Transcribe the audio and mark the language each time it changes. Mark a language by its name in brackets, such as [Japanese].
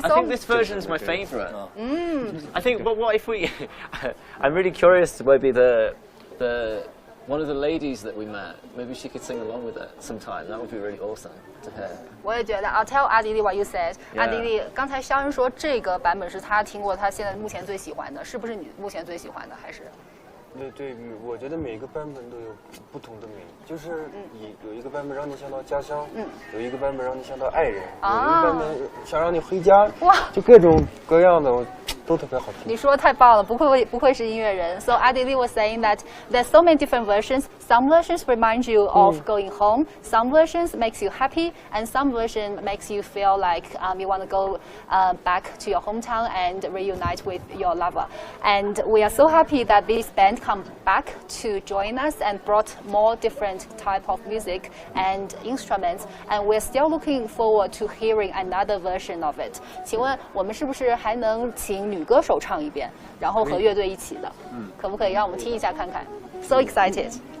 [English] I think this version's my favourite. I think, but what if we? I'm really curious to maybe the one of the ladies that we met. Maybe she could sing along with it sometime. That would be really awesome to hear. [Chinese] 我也觉得。 [English] I'll tell 阿迪丽 what you said. [Chinese] 阿迪丽，刚才肖恩说这个版本是他听过，他现在目前最喜欢的，是不是你目前最喜欢的？还是？对，我觉得每个版本都有不同的美，就是有一个版本让你想到家乡，有一个版本让你想到爱人，有一个版本想让你回家，就各种各样的都特别好听。你说太棒了，不愧是音乐人。 [English] So Adili was saying that there's so many different versions. Some versions remind you of going home. Some versions makes you happy, and some version makes you feel like you want to go back to your hometown and reunite with your lover. And we are so happy that this band come back to join us and brought more different type of music and instruments. And we're still looking forward to hearing another version of it. [Chinese] 请问我们是不是还能请女歌手唱一遍，然后和乐队一起的？可不可以让我们听一下看看 ？ [English] So excited.